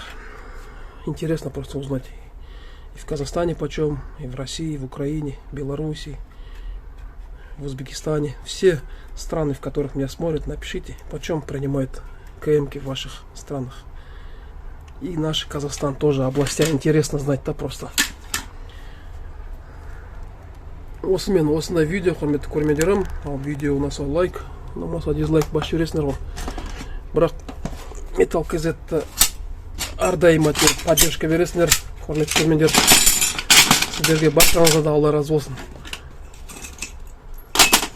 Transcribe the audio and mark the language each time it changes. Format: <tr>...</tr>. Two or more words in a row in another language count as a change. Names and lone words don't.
<ru>Интересно просто узнать. И в Казахстане почем, и в России, и в Украине, Беларуси, в Узбекистане. Все страны, в которых меня смотрят, напишите, почем принимают КМ-ки в ваших странах. И наш Казахстан тоже, областя, интересно знать-то просто.</ru> <kk>Осымен осындай видео, құрметті көрермендерім. Ал видео ұнаса лайк, ұнамаса дизлайк басып жібересіңдер ғой. Бірақ Металл КЗ-ті әрдайым поддержка бересіңдер, құрметті көрермендер. Сіздерге баршаңызға да Алла разы болсын.</kk>